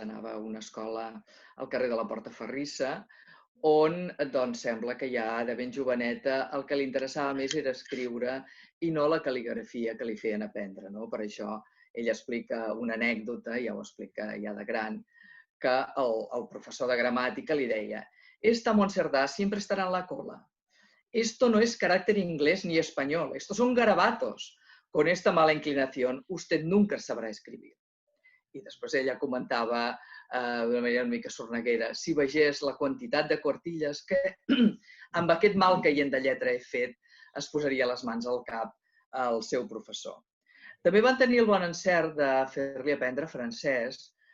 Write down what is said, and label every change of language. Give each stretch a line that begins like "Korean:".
Catalan: Anava a una escola al carrer de la Portaferrissa, on doncs, sembla que ja de ben joveneta el que li interessava més era escriure i no la cal·ligrafia que li feien aprendre. No? Per això ella explica una anècdota, ja ho explica ja de gran, que el professor de gramàtica li deia
Spanish: «Esta Montcerdà siempre estará en la cola. Esto no es carácter inglés ni español, estos son garabatos. Con esta mala inclinación usted nunca sabrà escribir».
Catalan: I després ella comentava d'una manera una mica sorneguera, si veiés la quantitat de quartilles que amb aquest mal caient de lletra he fet, es posaria les mans al cap al seu professor. També van tenir el bon encert de fer-li aprendre francès